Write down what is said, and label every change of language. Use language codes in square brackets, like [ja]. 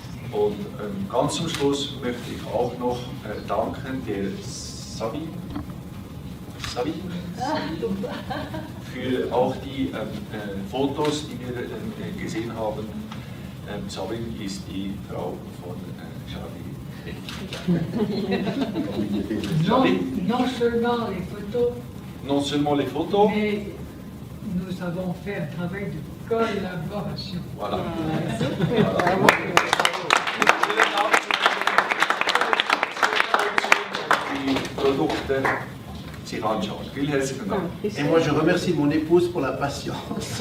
[de] Und ganz zum Schluss möchte ich auch noch danken der Sabi für auch die Fotos, die wir gesehen haben. Sabine ist die Frau von Charlie. [fr] Non seulement les photos, Non seulement les photos, mais nous avons fait un travail de collaboration. voilà. [de] Die Produkte sich anschauen. Vielen herzlichen Dank. [fr] Et moi, je remercie mon épouse pour la patience.